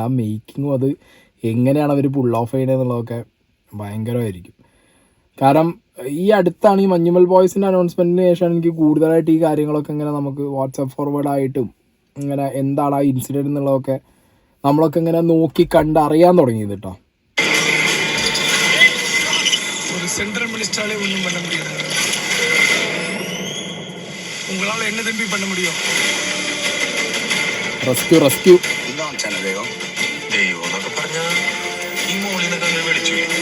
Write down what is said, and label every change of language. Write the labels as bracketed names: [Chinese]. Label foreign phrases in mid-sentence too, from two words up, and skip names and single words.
[Malayalam] ആ മേക്കിങ്ങും അത് എങ്ങനെയാണ് അവർ [English] pull off [Malayalam] ചെയ്യണതെന്നുള്ളതൊക്കെ ഭയങ്കരമായിരിക്കും. കാരണം ഈ അടുത്താണ് ഈ മഞ്ഞുമ്മൽ ബോയ്സിൻ്റെ അനൗൺസ്മെൻറ്റിന് ശേഷമാണ് എനിക്ക് കൂടുതലായിട്ട് ഈ കാര്യങ്ങളൊക്കെ ഇങ്ങനെ നമുക്ക് വാട്സാപ്പ് ഫോർവേഡായിട്ടും ഇങ്ങനെ എന്താണ് ആ ഇൻസിഡൻറ്റ് എന്നുള്ളതൊക്കെ നമ്മളൊക്കെ ഇങ്ങനെ നോക്കി കണ്ട് അറിയാൻ തുടങ്ങിയത് കേട്ടോ. [English] central minister [Tamil] ஒன்றும் பண்ண முடியாது. உங்களால் என்ன தம்பி பண்ண முடியும்? [Malayalam] റെസ്ക്യൂ ദൈവം എന്നൊക്കെ പറഞ്ഞ ഈ മോളിന്നൊക്കെ അങ്ങനെ വിളിച്ചു.